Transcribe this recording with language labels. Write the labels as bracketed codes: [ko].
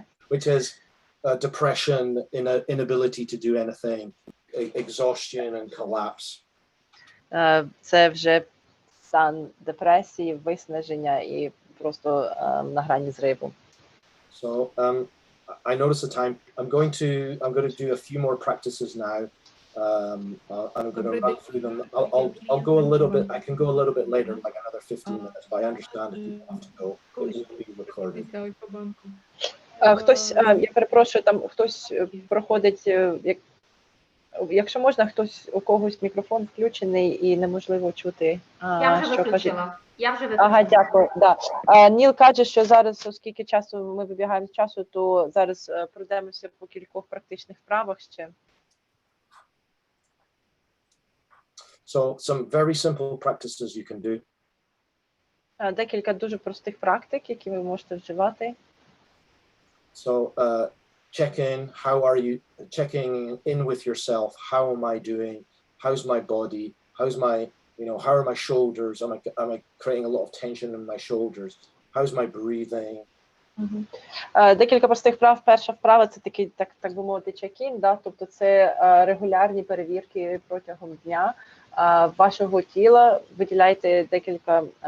[en] Which is depression, inability to do anything, exhaustion and collapse. [uk] Це вже стан депресії, виснаження і просто на грані зриву. [en] So I notice the time. I'm going to do a few more practices now. I'm going to run through them. I'll go a little bit. I can go a little bit later, like another 15 minutes. But I understand if you have to go, it will be recorded. [uk] Хтось, я перепрошую, там хтось проходить, якщо можна, хтось, у когось мікрофон включений і неможливо чути, Я вже виключила. Ага, дякую. Да. Ніл каже, що зараз, оскільки часу ми вибігаємо з часу, то зараз пройдемося по кількох практичних вправах ще. [en] So some very simple practices you can do. [uk] Декілька дуже простих практик, які ви можете вживати. [en] So checking in with yourself. How am I doing? How's my body? How's my, how are my shoulders? Am I creating a lot of tension in my shoulders? How's my breathing? [uk] Декілька простих вправ. Перша вправа – це такий, так би мовити, check-in, да? Тобто це регулярні перевірки протягом дня вашого тіла. Виділяйте декілька